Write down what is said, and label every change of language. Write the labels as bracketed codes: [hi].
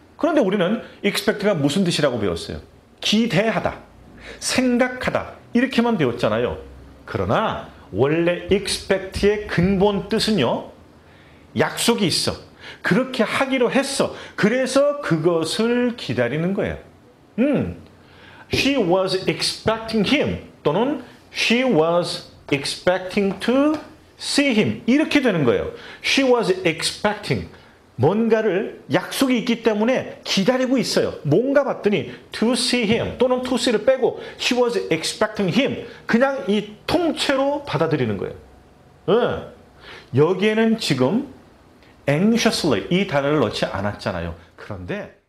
[ko] 그런데 우리는 expect가 무슨 뜻이라고 배웠어요? 기대하다, 생각하다 이렇게만 배웠잖아요. 그러나 원래 expect의 근본 뜻은요, 약속이 있어. 그렇게 하기로 했어. 그래서 그것을 기다리는 거예요. [en] She was expecting him [ko] 또는 [en] she was expecting to see him [ko] 이렇게 되는 거예요. [en] She was expecting [ko] 뭔가를 약속이 있기 때문에 기다리고 있어요. 뭔가 봤더니 [en] to see him [ko] 또는 to see를 빼고 [en] she was expecting him [ko] 그냥 이 통째로 받아들이는 거예요. 여기에는 지금 anxiously 이 단어를 넣지 않았잖아요. 그런데